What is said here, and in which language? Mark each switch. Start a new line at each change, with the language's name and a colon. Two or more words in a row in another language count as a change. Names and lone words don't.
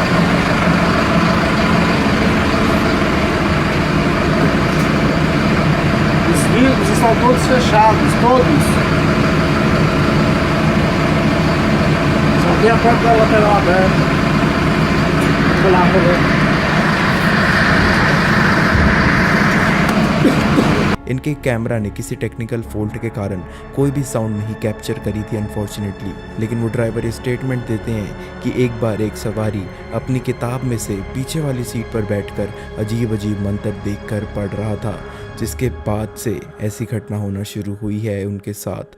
Portuguese: Os vidros estão todos fechados, todos. Só tem a porta da lateral aberta. Vou lá pra ver.
Hindi: इनके कैमरा ने किसी
English: technical fault
Hindi: के कारण कोई भी साउंड नहीं कैप्चर करी थी अनफॉर्चुनेटली। लेकिन वो ड्राइवर ये स्टेटमेंट देते हैं कि एक बार एक सवारी अपनी किताब में से पीछे वाली सीट पर बैठकर अजीब अजीब मंत्र देखकर पढ़ रहा था, जिसके बाद से ऐसी घटना होना शुरू हुई है उनके साथ।